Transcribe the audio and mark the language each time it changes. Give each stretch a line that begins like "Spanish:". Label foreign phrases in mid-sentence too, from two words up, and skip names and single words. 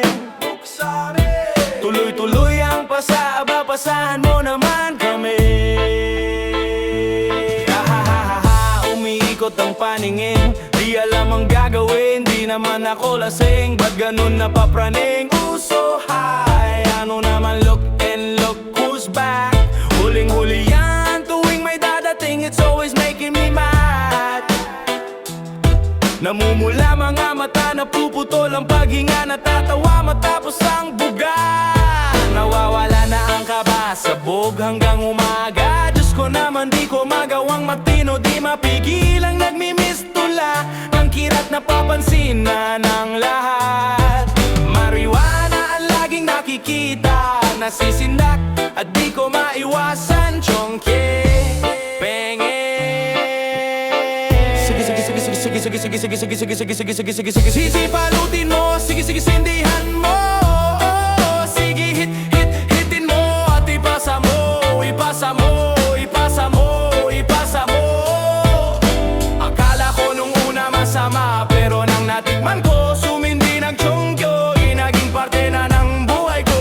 Filipino: Tuloy-tuloy ang pasaba, pasahan mo naman kami. Ahahaha, umiikot ang paningin, di alam ang gagawin. Di naman ako lasing, ba't ganun napapraning? Uso high, ano naman
English: look and look who's back.
Filipino: Huling-huli yan, tuwing may dadating,
English: it's always making me mad.
Filipino: Namumula mga mata, napuputol ang paghinga, natatawa matapos ang buga. Nawawala na ang kaba, sabog hanggang umaga. Diyos ko naman di ko napapansin na ng lahat. Marijuana ang laging nakikita, nasisindak at di ko maiwasan. Chongke, penge. Sige, sige, sige, sige, sige, sige, sige, sige, sige, sige, sige, sige, sige, sige, sige, sisipalutin mo, sige, sige, sindihan mo. Sige, hitin mo at ipasa mo, ipasa mo, ipasa mo, ipasa mo. Akala ko nung una masama, pero nang natikman ko, sumindi ng chongkyo, naging parte na ng buhay ko.